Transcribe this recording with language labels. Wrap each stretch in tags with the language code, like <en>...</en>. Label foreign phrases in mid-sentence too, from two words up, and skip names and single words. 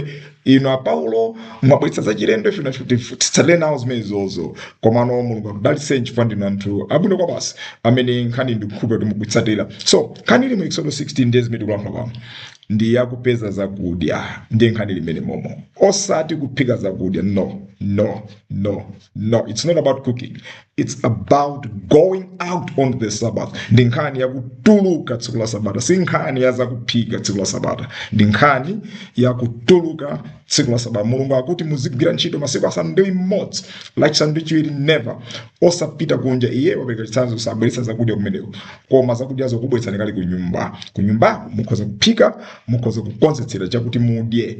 <ny>Inu Apaulo mwabweretsa za chilendo, ife titsatire nawo zimenezozo. Komano Mulungu akudalitse chifukwa ndinu anthu abwino kwa basi amene nkhani ndikukhulupirira kuti mukutsatira. So nkhani ili mu Exodo 16 ndi zimene tikulankhula pano ndi yakupeza zakudya, ndi nkhani limene momo, osati kuphika zakudya.</ny> <en>No, it's not about cooking, it's about going out on the Sabbath.</en> <ny>Ndi nkhani yakutuluka tsiku la Sabata, si nkhani ya zakuphika tsiku la Sabata, ndi nkhani yakutuluka tsiku la Sabata. Mulungu akuti muzigwira ntchito masiku asanu ndi imodzi, lachisanu ndi chiwiri never, osapita kunja. Iye wapereka chitsanzo sabweretsa zakudya kumeneko, koma zakudya zokubweretsani kale ku nyumba mukhoza kuphika, mukhoza kukonzetsera chakuti mudye.</ny>